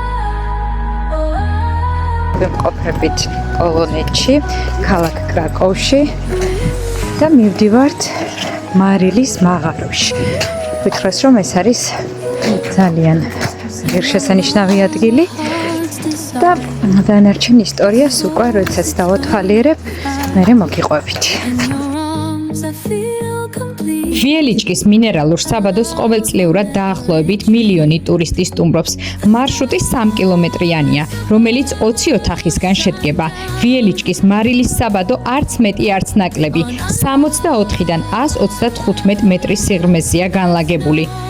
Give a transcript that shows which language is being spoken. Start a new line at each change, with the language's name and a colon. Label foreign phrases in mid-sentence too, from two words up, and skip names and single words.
Georgian: ვიმყოფებით პოლონეთში, ქალაქ კრაკოვში და მივდივართ მარილის მაღაროში. ვითხრეს, რომ ეს არის ძალიან ღირსშესანიშნავი ადგილი და დანარჩენ ისტორიას უკვე როდესაც დავათვალიერებ, მერე მოგიყვებით.
English: In your arms I feel complete.
Georgian: ვიელიჩკის მინერალურ საბადოს ყოველწლიურად დაახლოებით 1 მილიონი ტურისტი სტუმრობს. მარშრუტი 3 კილომეტრიანია, რომელიც 20 ოთახისგან შედგება. ვიელიჩკის მარილის საბადო არც მეტი არც ნაკლები, 64-დან 135 მეტრის სიღრმეზეა განლაგებული.